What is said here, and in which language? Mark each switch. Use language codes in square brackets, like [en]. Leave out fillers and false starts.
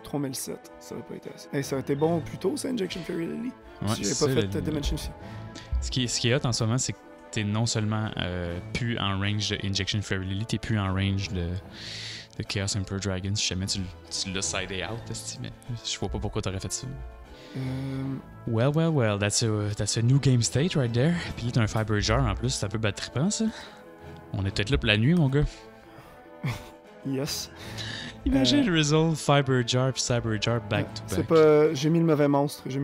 [fr] 3007, ça aurait pas été assez. Hey, ça aurait été bon plus tôt, ça, Injection Fairy Lily. Ouais, Si j'avais c'est pas ça, fait Dimension Sea. Ce qui est hot en ce moment, c'est que t'es non seulement plus en range de Injection Fairy Lily, t'es plus en range de Chaos Emperor Dragon. Si jamais tu l'as sidé out, mais je vois pas pourquoi t'aurais fait ça. [en] Well, that's a new game state right there. [fr] Puis là, t'as un Fiber Jar en plus, c'est un peu bad trippant ça. On est peut-être là pour la nuit, mon gars. [en] Yes. [fr] Imagine Resolve, Fiber Jar puis Cyber Jar [en] back to back. [fr] C'est pas... J'ai mis le mauvais monstre.